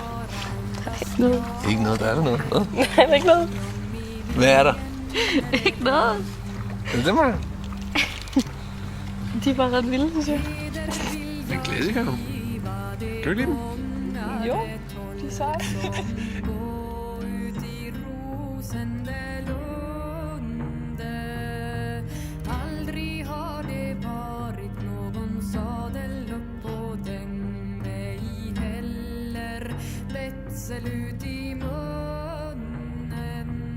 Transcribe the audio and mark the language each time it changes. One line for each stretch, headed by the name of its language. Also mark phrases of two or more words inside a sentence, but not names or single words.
Danish: Ikke noget. Ikke noget, der er der noget. Hvad? Nej, der er ikke noget. Hvad er der? Ikke noget. Er det mig? De er bare ret vilde, synes jeg. Det er en klassiker, du. Kan du ikke lide dem? Jo, de er seje.
Swedish: Aldrig har det varit någon sadel upp på den, ej heller vätsel ut i munnen.